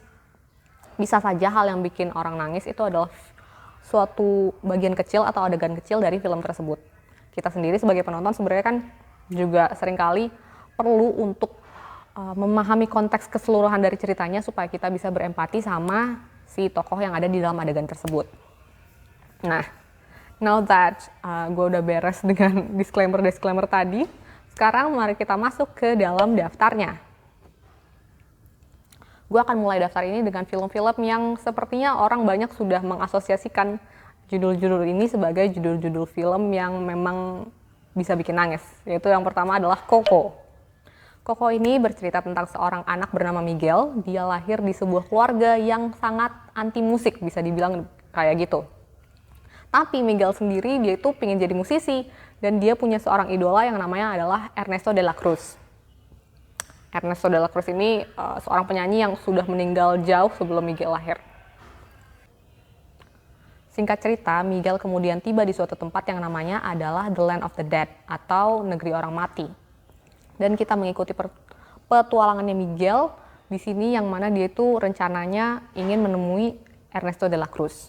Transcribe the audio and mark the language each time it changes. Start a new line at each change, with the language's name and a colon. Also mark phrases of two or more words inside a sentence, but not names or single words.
Indonesian: Bisa saja hal yang bikin orang nangis itu adalah suatu bagian kecil atau adegan kecil dari film tersebut. Kita sendiri sebagai penonton sebenarnya kan juga seringkali perlu untuk memahami konteks keseluruhan dari ceritanya supaya kita bisa berempati sama si tokoh yang ada di dalam adegan tersebut. Nah,
English: now that
Indonesian: gue udah beres dengan disclaimer tadi, sekarang mari kita masuk ke dalam daftarnya. Gue akan mulai daftar ini dengan film-film yang sepertinya orang banyak sudah mengasosiasikan judul-judul ini sebagai judul-judul film yang memang bisa bikin nangis. Yaitu yang pertama adalah Coco. Coco ini bercerita tentang seorang anak bernama Miguel. Dia lahir di sebuah keluarga yang sangat anti musik, bisa dibilang kayak gitu. Tapi Miguel sendiri dia itu pengen jadi musisi dan dia punya seorang idola yang namanya adalah Ernesto de la Cruz. Ernesto de la Cruz ini seorang penyanyi yang sudah meninggal jauh sebelum Miguel lahir. Singkat cerita, Miguel kemudian tiba di suatu tempat yang namanya adalah The Land of the Dead atau negeri orang mati. Dan kita mengikuti petualangannya Miguel di sini yang mana dia itu rencananya ingin menemui Ernesto de la Cruz.